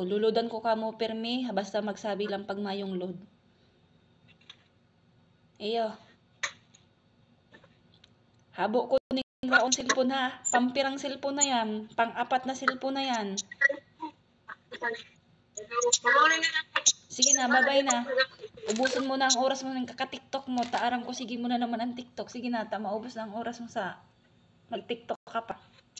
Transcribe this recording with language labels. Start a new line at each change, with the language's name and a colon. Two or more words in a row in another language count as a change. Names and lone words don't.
Bikol: Luludan ko kamo permi, basta magsabi lang pag mayong load. Iyo. Habo ko ning raon cellphone ha. Pampirang cellphone na yan. Pang-apat na cellphone na yan. Sige na, bye-bye na.
Filipino: Ubusin mo na ang oras mo ng kaka-TikTok mo.
Bikol: Taarang ko, sige mo na naman ang TikTok.
Filipino: Sige na, maubos na ang oras mo sa mag-TikTok ka pa.